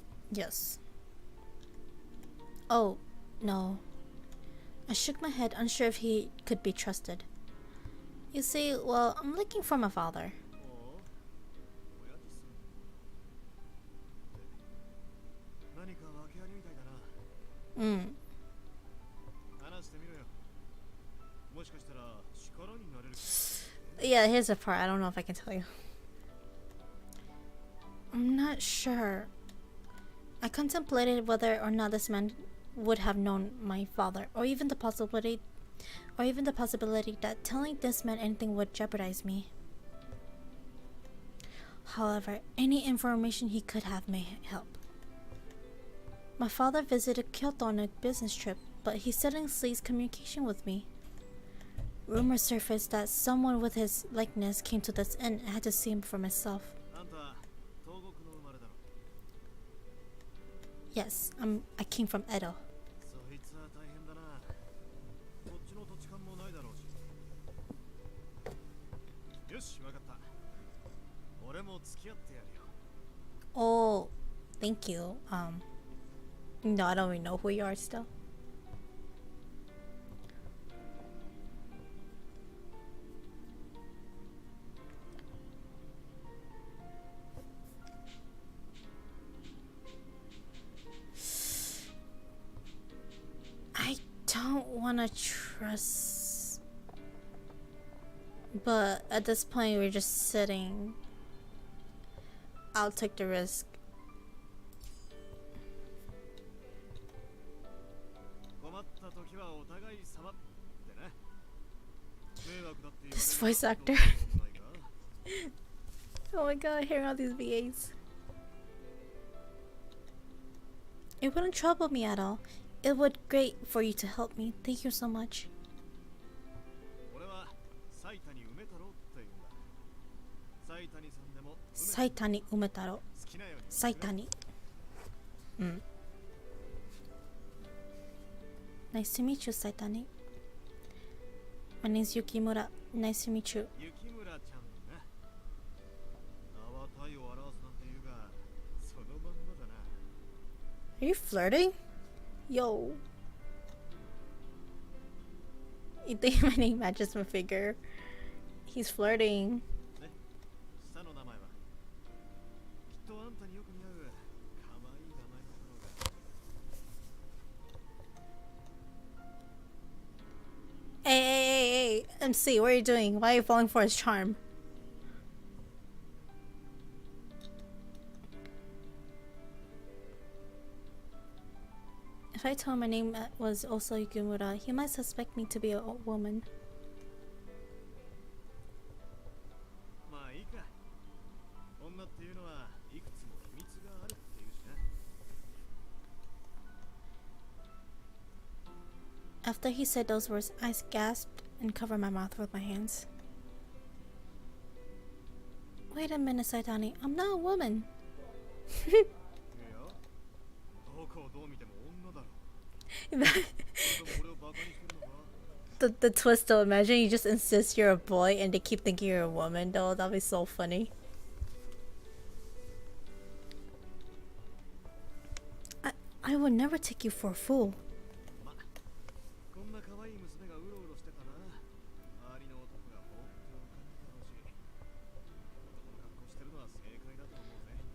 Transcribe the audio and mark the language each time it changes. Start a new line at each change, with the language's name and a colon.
English: Yes. Oh, no. I shook my head, unsure if he could be trusted. You see, well, I'm looking for my father.
Japanese: おお親父さん何か訳ありみたいだな 話してみろよもしかしたら力になれる
English: Yeah, here's the part. I don't know if I can tell you. I'm not sure. I contemplated whether or not this man would have known my father, or even the possibility that telling this man anything would jeopardize me. However, any information he could have may help. My father visited Kyoto on a business trip, but he suddenly ceased communication with me. Rumors surfaced that someone with his likeness came to this inn and I had to see him for myself.
Japanese: あんた東国の生まれだろ
English: Yes, I came from Edo.
Japanese: そいつは大変だなこっちの土地勘もないだろうしよしわかった俺も付き合ってやるよ
English: Oh, thank you. No, I don't even know who you are still. I don't want to trust, but at this point we're just sitting. I'll take the risk.
Japanese: 困った時はお互い様ってね迷惑だって言われる
English: This voice actor.
Japanese: ことないか
English: Oh my god, hearing all these VAs. It wouldn't trouble me at all. It would great for you to help me. Thank you so much.
Japanese: 俺は埼谷梅太郎って言うんだ埼谷さんでも
English: Saitani Umetaro.
Japanese: 好きなように
English: Saitani. Nice to meet you, Saitani. My name's Yukimura. Nice to meet you.
Japanese: 雪村ちゃんね名は体を表すなんて言うがそのまんまだな
English: Are you flirting? Yo. You think my name matches my figure? He's flirting.
Japanese: ね下の名前はきっとあんたによく似合う可愛い名前なんだろうが
English: Hey, MC, what are you doing? Why are you falling for his charm? If I told him my name was also Yukimura, he might suspect me to be a woman.
Japanese: まあいいか女っていうのはいくつも秘密があるっていうしな
English: After he said those words, I gasped and covered my mouth with my hands. Wait a minute, Saitani. I'm not a woman.
Japanese: いやどこをどう見ても女だろそれとも俺をバカにしてるのか
English: The twist though, imagine you just insist you're a boy and they keep thinking you're a woman though. That'd be so funny. I would never take you for a fool.
Japanese: まこんな可愛い娘がうろうろしてたら周りの男が放っておかないだろうし男の格好してるのは正解だと思うぜ